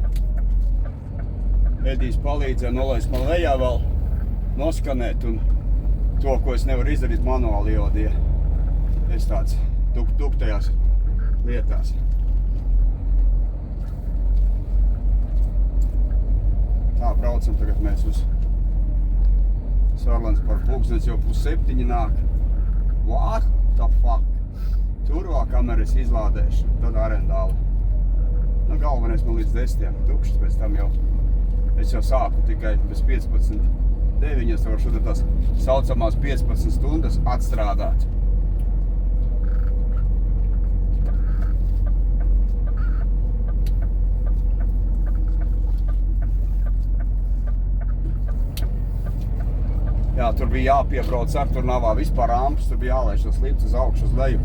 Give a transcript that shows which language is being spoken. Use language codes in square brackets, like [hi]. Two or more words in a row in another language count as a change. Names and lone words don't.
[lv] Edijs palīdzēja nolaist man lejā vēl, noskanēt un to, ko es nevaru izdarīt manuāli ievadīja. Es tāds tuktajās lietās. Tā, braucam tagad mēs uz Sorlands par pulkstens jau 6:30 nāk. [en] What the fuck? [lv] Tur vēl kameras izlādēšu, tad arendāli. Nu, galvenais man līdz 10 tukšs, pēc tam jau es jau sāku tikai bez 15:09, var šodien tās saucamās 15 stundas atstrādāt. Jā, tur bija jāpiebrauc ar, tur nav vispār rampas, tur bija jālaiž tos lifts uz augšu, uz leju.